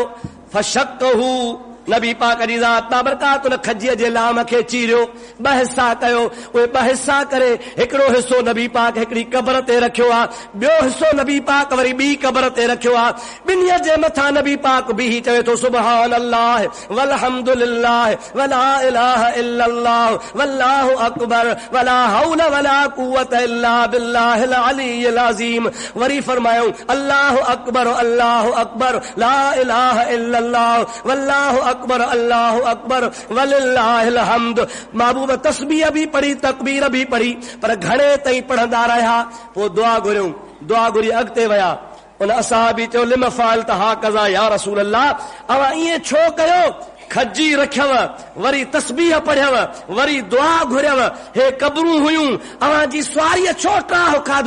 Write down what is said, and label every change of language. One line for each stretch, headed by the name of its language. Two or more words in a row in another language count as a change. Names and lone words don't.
Sindhi: फशक्कहू, नबी पाक जी ज़ात बाबरकात उन खजीअ जे लाम खे चीरियो, ॿ हिसा कयो। उहे ॿ हिसा करे हिकिड़ो हिसो नबी पाक हिकिड़ी क़बर ते रखियो आहे, ॿियो हिसो नबी पाक वरी ॿी क़बर ते रखियो आहे। ॿिन्हीअ जे मथां नबी पाक बीही चवे थो
Arabic: سبحان الله والحمد لله ولا إله إلا الله والله أكبر ولا حول ولا قوة إلا بالله العلي العظيم.
Sindhi: वरी फरमायो
Arabic: الله أكبر لا إله إلا الله والله أكبر الله أكبر ولله الحمد.
Sindhi: महबूब तस्बीह भी पढ़ी, तकबीर भी पढ़ी, पर घणे ताईं पढ़ंदा रहिया। पोइ दुआ घुरियूं, दुआ घुरी अॻिते विया। उन असहाबी चयो
Arabic: لم فعلت هكذا يا رسول الله,
Sindhi: अवां ईअं छो कयो? खजी रखियव, वरी तस्बीह पढ़ियव, वरी दुआ घुरियव, हे कबरूं हुयूं, अवां जी सुवारीअ छो ट्राह खाधो?